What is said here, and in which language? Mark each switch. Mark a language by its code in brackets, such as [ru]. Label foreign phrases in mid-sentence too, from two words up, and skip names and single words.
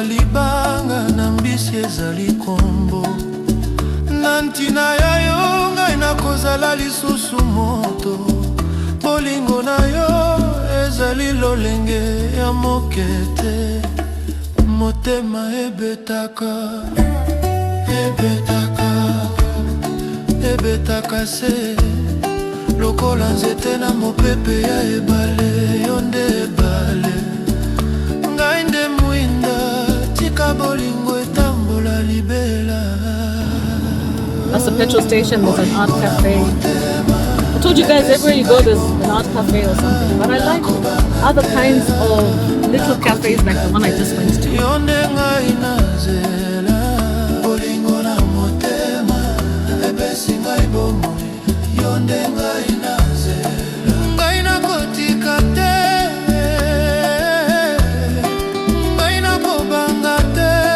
[ln] libanga na mbisi ezali kombo, na ntina ya yo ngai nakozala lisusu moto, bolingo na yo ezali lolenge ya mokete, motema ebetaka, ebetaka, ebetaka se lokola nzete na mopepe ya ebale. Yo nde ebale, ngai nde mwinda, tika bolingo etambola libela. [en] That's a petrol station, there's an art cafe. I told you guys everywhere you go there's an art cafe or something, but I like other kinds of little cafes like the one I just went to. [ln] Yonde ngai nazela, bolingo na motema epesi ngai bomoi. Yonde ngai nazela, ngai nakotika te, ngai nakobanga te.